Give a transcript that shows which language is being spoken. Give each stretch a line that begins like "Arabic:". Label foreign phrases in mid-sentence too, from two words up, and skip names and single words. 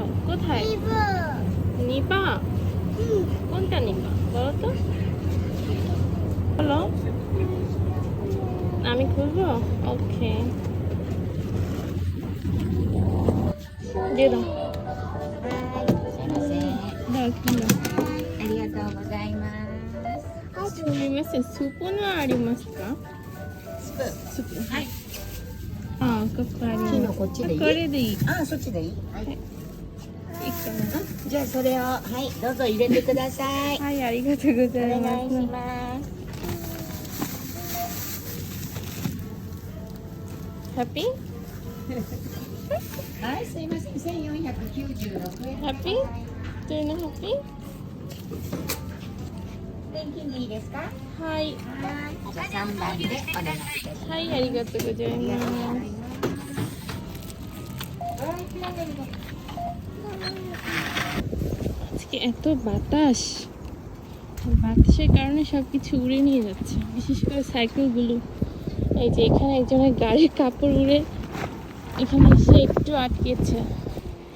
Bangla: কোথায় নিবা? কোনটা নিবা বলো তো, বলো। আমি খুলবো? ওকে দিয়ে দাও। দাও খুলো।
Japanese: ありがとうございます。すみません、スープのありますか？スープ。はい。あ、ここあります。こっちでいい？これでいい。あ、そっちでいい？はい。いいかな。じゃあそれをはいどうぞ入れてください。はい、ありがとうございお願いします。ます。ハッピー？はい、すいません。1496円。ハッピー？どういうのハッピー？現金でいいですか？はい。はい。じゃあ3番でお願いします。はい、ありがとうございます。
Bangla: আজকে এত বাতাস, বাতাসের কারণে সবকিছু উড়ে নিয়ে যাচ্ছে, বিশেষ করে সাইকেলগুলো। এই যে এখানে একজনের গাড়ির কাপড় উড়ে এখানে এসে একটু আটকেছে।